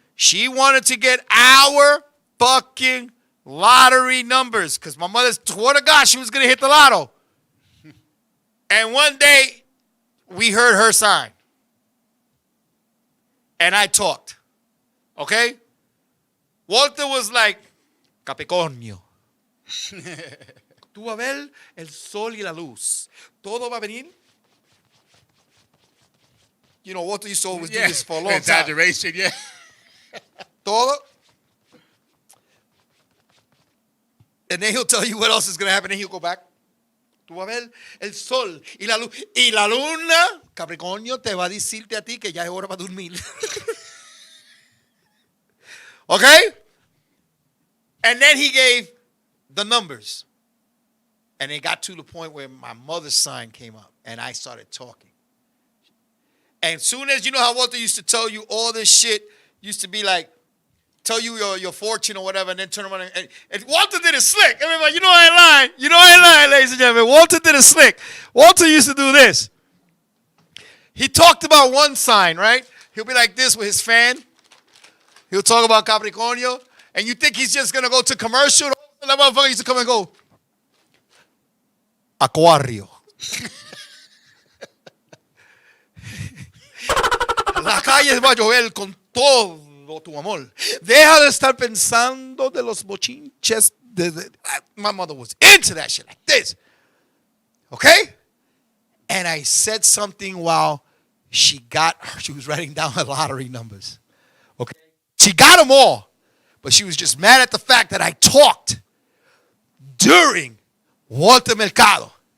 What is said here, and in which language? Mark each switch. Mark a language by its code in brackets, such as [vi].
[en] She wanted to get our fucking lottery numbers because my mother swore to God she was going to hit the lotto. And one day, we heard her sign. And I talked. Okay? Walter was like, Capricornio. [es] Tú vas a ver el sol y la luz. Todo va a venir. [en] You know, Walter used to always do this for a long time. Exaggeration, yeah. [es] Todo. [en] And then he'll tell you what else is going to happen, and he'll go back. [es] Tú vas a ver el sol y la luz. Y la luna, Capricornio, te va a decirte a ti que ya es hora para dormir. [en] Okay? And then he gave the numbers. And it got to the point where my mother's sign came up, and I started talking. And soon as, you know how Walter used to tell you all this shit, used to be like, tell you your fortune or whatever, and then turn around and Walter did it slick. Everybody, you know I ain't lying. You know I ain't lying, ladies and gentlemen. Walter did it slick. Walter used to do this. He talked about one sign, right? He'll be like this with his fan. He'll talk about Capricornio, and you think he's just gonna go to commercial. That motherfucker used to come and go, Acuario. [es] La calle va a llover con todo tu amor. Deja de estar pensando de los bochinches. [en] My mother was into that shit like this. Okay? And I said something while she was writing down her lottery numbers. Okay? She got them all. But she was just mad at the fact that I talked during Walter Mercado.